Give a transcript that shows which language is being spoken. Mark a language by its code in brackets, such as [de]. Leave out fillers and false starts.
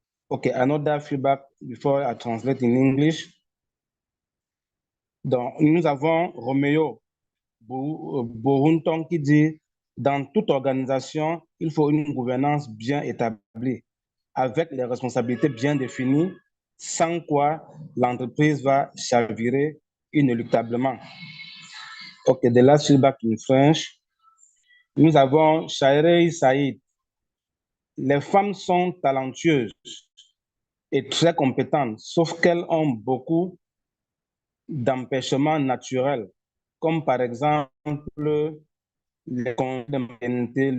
[en] Okay, another feedback before I translate in English. [fr] Donc, nous avons Roméo Bohunton qui dit dans toute organisation, il faut une gouvernance bien établie, avec les responsabilités bien définies, sans quoi l'entreprise va chavirer inéluctablement. [en] Okay, the last feedback in French. [fr] Nous avons Shairei Saïd. Les femmes sont talentueuses et très compétentes, sauf qu'elles ont beaucoup d'empêchements naturels, comme par exemple les congés de maternité.